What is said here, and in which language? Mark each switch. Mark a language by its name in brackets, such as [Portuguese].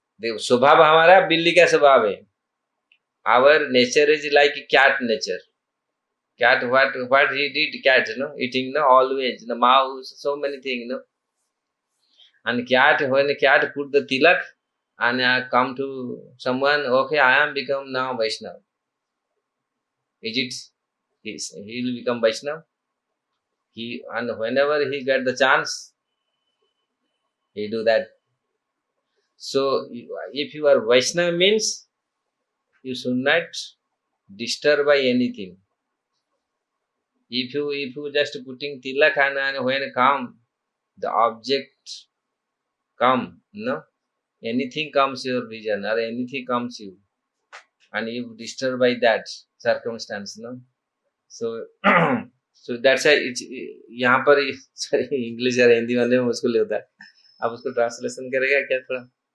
[Hindi] देखो, स्वभाव हमारा बिल्ली का स्वभाव है। [English] Our nature is like cat nature. Cat, what he did, cat, eating, always, mouse, so many things, And cat, when the cat put the tilak and come to someone, okay, I am become now Vaishnav. Is it? He will become Vaishnav. And whenever he get the chance, he do that. So if you are Vaishnav means you should not disturb by anything. If you just putting tilak and when come the object come, anything comes your vision or anything comes you, and you disturbed by that circumstance, no? So so that's why [Hindi] यहाँ पर English या हिंदी वाले में मुश्किल होता है. आप उसको ट्रांसलेशन करेगा क्या थोड़ा?